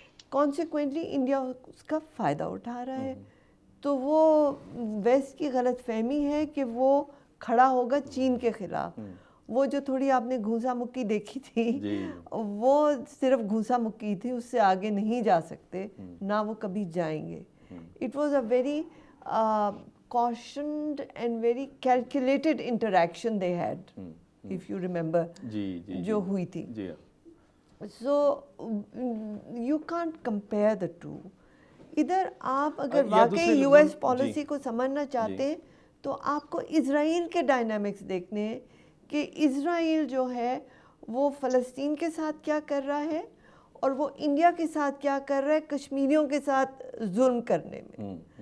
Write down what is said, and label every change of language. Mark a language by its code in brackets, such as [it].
[ur] Consequently India اس کا فائدہ اٹھا رہا ہے. تو وہ ویسٹ کی غلط فہمی ہے کہ وہ کھڑا ہوگا چین کے خلاف. وہ جو تھوڑی آپ نے گھونسا مکی دیکھی تھی وہ صرف گھونسا مکی تھی, اس سے آگے نہیں جا سکتے, نہ وہ کبھی جائیں گے. [en] It was a very cautioned and very calculated interaction they had, if you remember, [ur] جو ہوئی تھی. [en] So you can't compare the two. [ur] ادھر آپ اگر واقعی US پالیسی کو سمجھنا چاہتے ہیں تو آپ کو اسرائیل کے ڈائنامکس دیکھنے ہیں کہ اسرائیل جو ہے وہ فلسطین کے ساتھ کیا کر رہا ہے اور وہ انڈیا کے ساتھ کیا کر رہا ہے کشمیریوں کے ساتھ ظلم کرنے میں.